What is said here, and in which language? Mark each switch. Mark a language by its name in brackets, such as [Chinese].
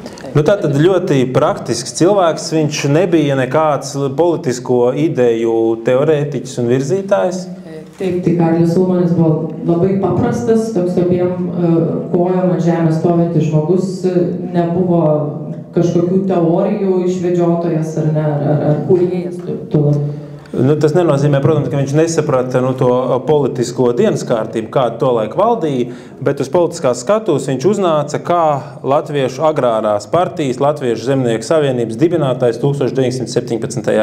[Latvian] Tātad ļoti praktisks cilvēks, viņš nebija nekāds politisko ideju teorētiķis un virzītājs. [Lithuanian] Taip, tai Karlis Ulmanis buvo labai paprastas, toks abiem kojom ant žemės stovintis žmogus, nebuvo kažkokių teorijų išvedžiotojas ar kūrėjas. [Latvian] Tas nenozīmē, protams, ka viņš nesaprata to politisko dienas kārtību, kāda tolaik valdīja, bet uz politiskās skatus viņš uznāca kā Latviešu agrārās partijas, Latviešu zemnieku savienības dibinātājs 1917.